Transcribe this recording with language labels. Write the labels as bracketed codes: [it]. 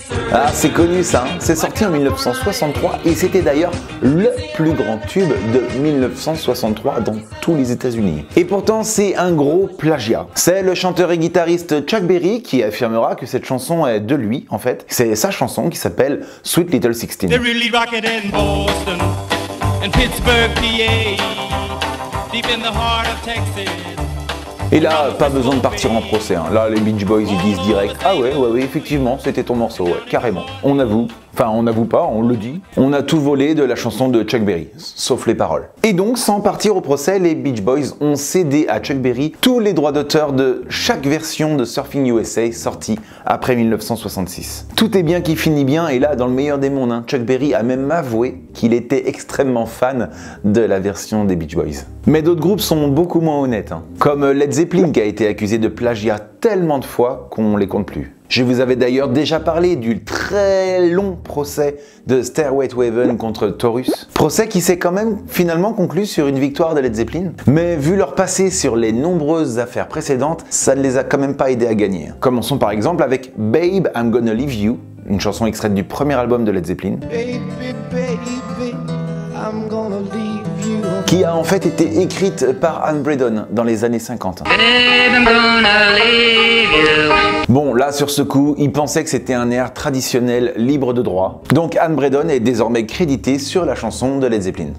[fr] Ah, c'est connu ça, hein. C'est sorti en 1963 et c'était d'ailleurs le plus grand tube de 1963 dans tous les États-Unis. Et pourtant, c'est un gros plagiat. C'est le chanteur et guitariste Chuck Berry qui affirmera que cette chanson est de lui, en fait. C'est sa chanson qui s'appelle Sweet Little 16. [en] They really rock it in Boston and Pittsburgh, PA, deep in the heart of Texas. [fr] Et là, pas besoin de partir en procès, hein. Là, les Beach Boys, ils disent direct « Ah ouais, effectivement, c'était ton morceau, ouais, carrément. » On avoue. Enfin, on n'avoue pas, on le dit. On a tout volé de la chanson de Chuck Berry, sauf les paroles. Et donc, sans partir au procès, les Beach Boys ont cédé à Chuck Berry tous les droits d'auteur de chaque version de Surfing USA sortie après 1966. Tout est bien qui finit bien, et là, dans le meilleur des mondes, hein, Chuck Berry a même avoué qu'il était extrêmement fan de la version des Beach Boys. Mais d'autres groupes sont beaucoup moins honnêtes, hein. Comme Led Zeppelin qui a été accusé de plagiat tellement de fois qu'on les compte plus. Je vous avais d'ailleurs déjà parlé du très long procès de Stairway to Heaven contre Taurus. Procès qui s'est quand même finalement conclu sur une victoire de Led Zeppelin. Mais vu leur passé sur les nombreuses affaires précédentes, ça ne les a quand même pas aidés à gagner. Commençons par exemple avec Babe, I'm Gonna Leave You, une chanson extraite du premier album de Led Zeppelin. [en] Baby, baby, I'm gonna leave you. [fr] Qui a en fait été écrite par Anne Bredon dans les années 50. Bon, là sur ce coup, il pensait que c'était un air traditionnel libre de droit. Donc Anne Bredon est désormais créditée sur la chanson de Led Zeppelin.